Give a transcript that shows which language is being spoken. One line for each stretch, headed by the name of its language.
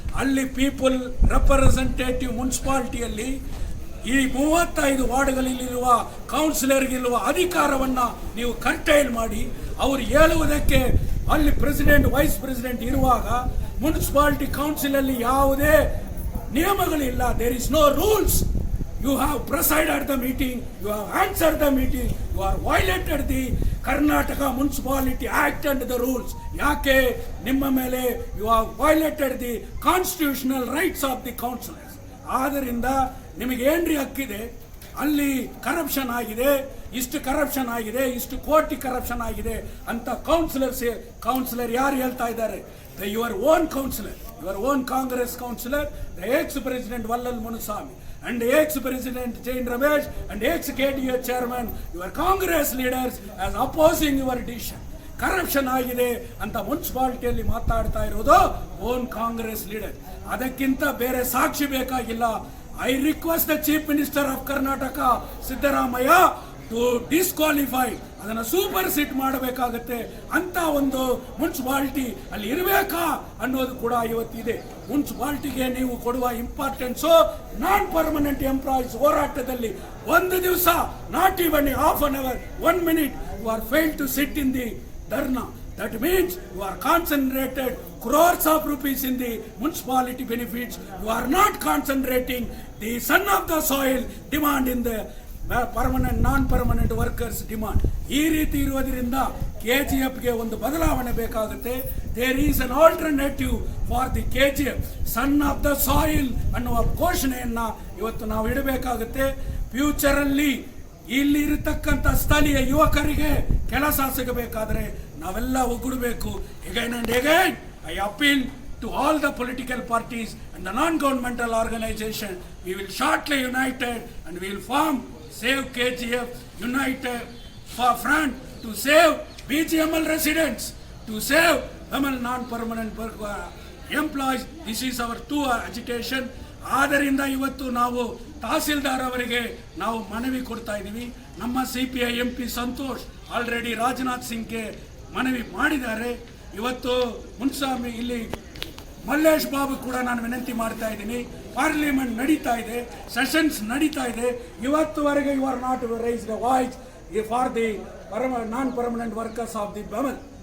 Kannada: ಅಲ್ಲಿ people representative ಮುನ್ಸಿಪಾಲಿಟಿಯಲ್ಲಿ ಈ 35 ವಾರ್ಡ್ಗಳಲ್ಲಿರುವ ಕೌನ್ಸಿಲರ್ಗಿರುವ ಅಧಿಕಾರವನ್ನ ನೀವು ಕರ್ಟೈಲ್ ಮಾಡಿ ಅವರು ಹೇಳುವುದಕ್ಕೆ ಅಲ್ಲಿ ಪ್ರೆಸಿಡೆಂಟ್ ವೈಸ್ ಪ್ರೆಸಿಡೆಂಟ್ ಇರುವಾಗ ಮುನ್ಸಿಪಾಲಿಟಿ ಕೌನ್ಸಿಲ್ ಅಲ್ಲಿ ಯಾವುದೇ ನಿಯಮಗಳಿಲ್ಲ.
English: There is no rules. You have presided the meeting, you have answered the meeting, you are violated the Karnataka Municipality Act and the rules.
Kannada: ಯಾಕೆ ನಿಮ್ಮ ಮೇಲೆ
English: you have violated the constitutional rights of the councillors.
Kannada: ಆದ್ದರಿಂದ ನಿಮಗೆ ಏನ್ರಿ ಹಕ್ಕಿದೆ? ಅಲ್ಲಿ corruption ಆಗಿದೆ, ಇಷ್ಟು ಕರಪ್ಷನ್ ಆಗಿದೆ, ಇಷ್ಟು ಕೋಟಿ ಕರಪ್ಷನ್ ಆಗಿದೆ ಅಂತ ಕೌನ್ಸಿಲರ್ ಯಾರು ಹೇಳ್ತಾ ಇದ್ದಾರೆ?
English: Your own councillor, your own Congress councillor, the ex president Vallal Munuswamy and ex-president Jain Ramesh and ex-KDA chairman, your Congress leaders as opposing your decision.
Kannada: Corruption ಆಗಿದೆ ಅಂತ ಮುನ್ಸಿಪಾಲಿಟಿಯಲ್ಲಿ ಮಾತಾಡ್ತಾ ಇರೋದು
English: Own Congress leader.
Kannada: ಅದಕ್ಕಿಂತ ಬೇರೆ ಸಾಕ್ಷಿ ಬೇಕಾಗಿಲ್ಲ.
English: I request the chief minister of Karnataka Siddaramaiah to disqualify,
Kannada: ಅದನ್ನು super ಸಿಟ್ ಮಾಡಬೇಕಾಗುತ್ತೆ. ಅಂತ ಒಂದು ಮುನ್ಸಿಪಾಲಿಟಿ ಅಲ್ಲಿ ಇರಬೇಕಾ ಅನ್ನೋದು ಕೂಡ ಇವತ್ತಿದೆ. ಮುನ್ಸಿಪಾಲಿಟಿಗೆ ನೀವು ಕೊಡುವ ಇಂಪಾರ್ಟೆನ್ಸು ನಾನ್ ಪರ್ಮನೆಂಟ್ ಎಂಪ್ಲಾಯೀಸ್ ಹೋರಾಟದಲ್ಲಿ ಒಂದು ದಿವಸ,
English: Not even half an hour, 1 minute, you are failed to sit in the dharna. That means you are concentrated crores of rupees in the municipality benefits. You are not concentrating the son of the soil demand in the permanent non permanent workers demand.
Kannada: ಈ ರೀತಿ ಇರುವುದರಿಂದ KGFಗೆ ಒಂದು ಬದಲಾವಣೆ ಬೇಕಾಗುತ್ತೆ.
English: there is an alternative for the KGF,
Kannada: son of the soil ಅನ್ನುವ ಘೋಷಣೆಯನ್ನ ಇವತ್ತು ನಾವು ಇಡಬೇಕಾಗುತ್ತೆ. Future ಅಲ್ಲಿ ಇಲ್ಲಿ ಇರತಕ್ಕಂಥ ಸ್ಥಳೀಯ ಯುವಕರಿಗೆ ಕೆಲಸ ಸಿಗಬೇಕಾದ್ರೆ ನಾವೆಲ್ಲ ಒಗ್ಗೂಡಬೇಕು.
English: Again and again I appeal to all the political parties and the non-governmental organization. We will shortly united and we will form Save KGF United for Front to save BGML residents, to save non-permanent employees. This is our two agitation.
Kannada: ಆದ್ದರಿಂದ ಇವತ್ತು ನಾವು ತಹಸೀಲ್ದಾರ್ ಅವರಿಗೆ ನಾವು ಮನವಿ ಕೊಡ್ತಾ ಇದ್ದೀವಿ. ನಮ್ಮ CPI MP Santosh already Rajnath ಸಿಂಗ್ಗೆ ಮನವಿ ಮಾಡಿದ್ದಾರೆ. ಇವತ್ತು ಮುನ್ಸ್ವಾಮಿ ಇಲ್ಲಿ ಮಲ್ಲೇಶ್ ಬಾಬು ಕೂಡ ನಾನು ವಿನಂತಿ ಮಾಡ್ತಾ ಇದ್ದೀನಿ. ಪಾರ್ಲಿಮೆಂಟ್ ನಡೀತಾ ಇದೆ, ಸೆಷನ್ಸ್ ನಡೀತಾ ಇದೆ. ಇವತ್ತುವರೆಗೆ
English: You are not raise the voice for the non permanent workers of the BEML.